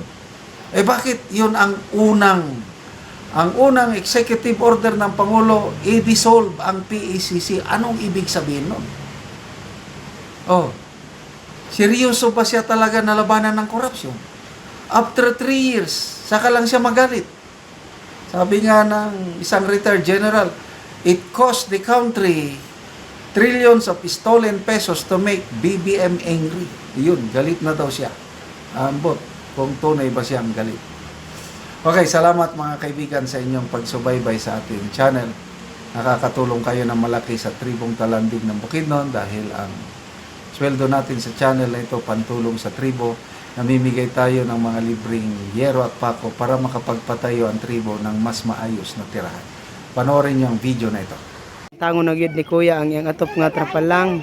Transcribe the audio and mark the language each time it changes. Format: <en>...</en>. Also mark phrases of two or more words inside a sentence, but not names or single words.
<tl>Bakit yun ang unang</tl> <en>executive order</en> <tl>ng Pangulo, i-dissolve ang PACC? Anong ibig sabihin nun? Seryoso ba siya talaga na labanan ng korupsyon?</tl> <en>After 3 years,</en> <tl>saka lang siya magalit. Sabi nga ng isang</tl> <en>retired general, it cost the country trillions of stolen pesos to make BBM angry.</en> <tl>Yun, galit na daw siya. Ambot, kung tunay ba siyang galit. Okay, salamat mga kaibigan sa inyong pagsubaybay sa ating channel. Nakakatulong kayo ng malaki sa tribong Talandig ng Bukidnon dahil ang sweldo natin sa channel na ito pantulong sa tribo. Namimigay tayo ng mga libreng yero at pako para makapagpatayo ang tribo ng mas maayos na tirahan. Panoorin niyo ang video na ito.</tl> <ceb>Tango na gyud ni Kuya ang iyang atop nga trapalang.</ceb>